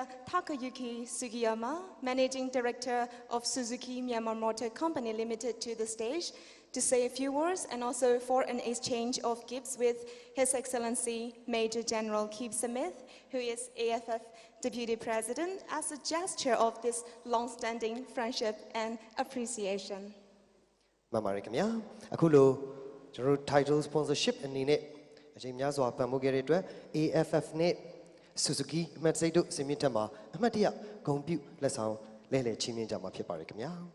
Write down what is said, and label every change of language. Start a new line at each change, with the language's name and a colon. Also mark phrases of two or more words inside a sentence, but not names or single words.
English: Takayuki Sugiyama, Managing Director of Suzuki Myanmar Motor Company Limited, to the stage to say a few words and also for an exchange of gifts with His Excellency Major General Keith Smith, who is AFF Deputy President, as a gesture of this long-standing friendship and appreciation.
Burmese: မှန်ပါတယ်ခင်ဗျာအခုလိုကျွန်တော်တို့
English: title sponsorship
Burmese: အနေနဲ့အချိန်များစွာပံ့ပိုးခဲ့တဲ့အတွက် AFF နဲ့ Suzuki အမှတ်စိတ်တို့စင်မြင့်ထက်မှာအမှတ်တရဂုဏ်ပြုလက်ဆောင်လဲလှယ်ချီးမြှင့်ကြမှာဖြစ်ပါတယ်ခင်ဗျာ